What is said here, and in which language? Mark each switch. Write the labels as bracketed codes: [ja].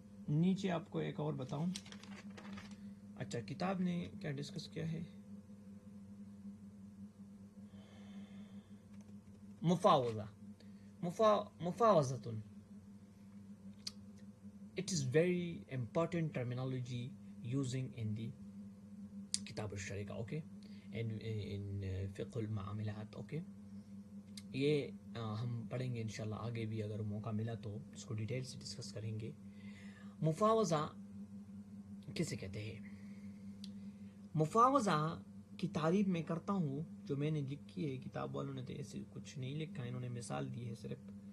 [ur] نیچے آپ کو ایک اور بتاؤں. اچھا کتاب نے کیا ڈسکس کیا ہے؟ مفاوضہ، مفاوضۃ [en] it is very important terminology using in the kitab al-sharika, okay, in fiqh al-muamalat, okay. [ur] یہ ہم پڑھیں گے انشاءاللہ آگے بھی، اگر موقع ملا تو اس کو ڈیٹیل سے ڈسکس کریں گے. مفاوضہ کسے کہتے ہیں؟ مفاوضہ کی تعریف میں کرتا ہوں جو میں نے لکھی ہے، کتاب والوں نے تو ایسے کچھ نہیں لکھا، انہوں نے مثال دی ہے صرف.